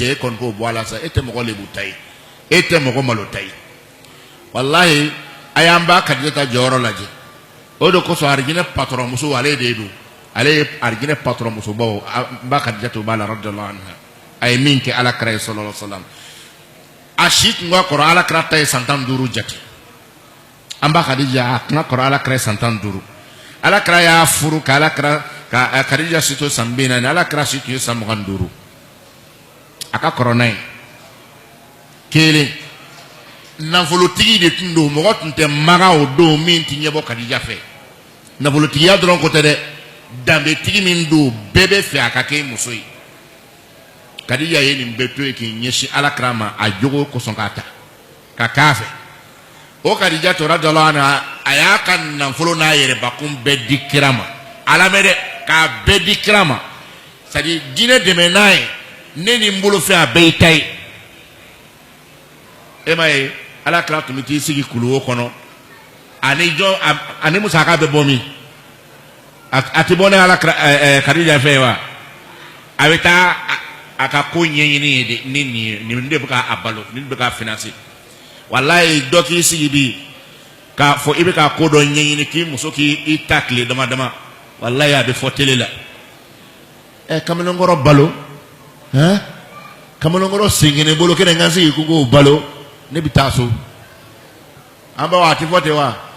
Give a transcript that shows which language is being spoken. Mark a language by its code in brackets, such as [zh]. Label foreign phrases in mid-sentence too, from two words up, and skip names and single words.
[bm] e kɔni k'o bɔ a la sa e tɛ mɔgɔ lebu ta ye e tɛ mɔgɔ malo ta ye walahi a y'an ba Kadijata jɔyɔrɔ lajɛ o de kosɔn arijinɛ patɔrɔn muso ale de don ale ye arijinɛ patɔrɔn musobaw n ba Kadijata b'a la [ar] رضي الله عنها [bm] a ye min kɛ ala kira ye [ar] صلى الله عليه وسلم [bm] a si tun ka kɔrɔ ala kira ta ye san 15 jate an ba Kadija a tun ka kɔrɔ ala kira ye san 15 ala kira y'a furu ka ala kira ka Kadija si to san 40 ala kira si tun ye san 25 a ka kɔrɔ n'a ye kelen nafolotigi de tun don mɔgɔ tun tɛ maga o don min tɛ ɲɛbɔ Kadija fɛ nafolotigiya dɔrɔn ko tɛ dɛ danbetigi min don bɛɛ bɛ fɛ a ka kɛ muso ye Kadija ye nin bɛɛ to ye k'i ɲɛsin ala kira ma a jogo kosɔn k'a ta ka k'a fɛ o Kadija [ar] رضي الله عنها [bm] a y'a ka nafolo n'a yɛrɛbakun bɛɛ di kira ma ala mɛ dɛ k'a bɛɛ di kira ma [fr] c'est à dire [bm] diinɛ dɛmɛ n'a ye ne ni n bolo fɛ a bɛɛ y'i ta ye e ma ye ala kira tun bɛ t'i sigi kuluwo kɔnɔ ani musaka bɛ bɔ min a tɛ bɔ ne ala kira Kadija fɛ wa a bɛ taa a ka ko ɲɛɲini ye de ni nin de bɛ k'a balo ni bɛ k'a financer walayi dɔ k'i sigi bi k'a fɔ i bɛ k'a ko dɔ ɲɛɲini k'i muso k'i ta tile dama dama walayi a bɛ fɔ télé la kamalenkɔrɔ balo kamalenkɔrɔ senkɛnɛ bolo kɛnɛ n ka sigi ko k'o balo ne bɛ taa so an b'a wa a tɛ fɔ ten wa